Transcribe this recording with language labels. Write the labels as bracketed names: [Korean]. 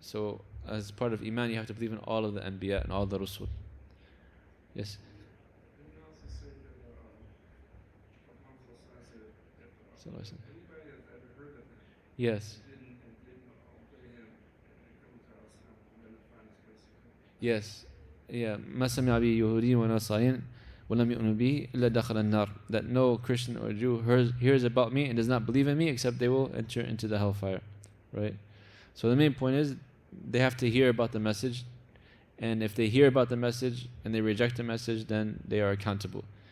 [English] So, as part of Iman, you have to believe in all of the Anbiya and all the Rusul. Yes. Anybody has ever heard of him? Yes. Didn't obey him and come to Islam and then find his persecution. Yes. Yeah. [Arabic] ما سمع به يهودي ولا نصراني وَلَمْ يُؤْمِنُوا بِي إِلَّا دَخَلَ النَّارِ, [English] that no Christian or Jew hears about me and does not believe in me except they will enter into the hellfire. Right? So the main point is they have to hear about the message, and if they hear about the message and they reject the message, then they are accountable.